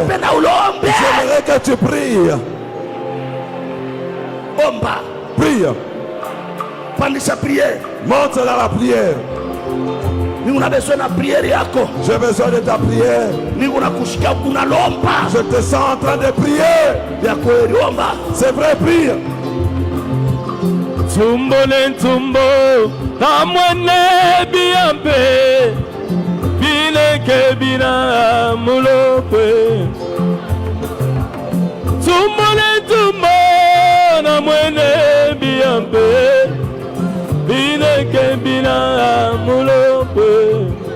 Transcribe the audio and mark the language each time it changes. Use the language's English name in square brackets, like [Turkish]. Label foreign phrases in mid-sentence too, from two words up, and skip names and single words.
[French] J'aimerais que tu pries. Prie. Monte dans la prière. J'ai besoin de ta prière. Je te sens en train de prier. C'est vrai, prie. [Luba-Lulua] Tumbo ne tumbo tamwene biampe bine kebina mulope. Tumbo ne tumbo namwene biampe bine kebina mulope.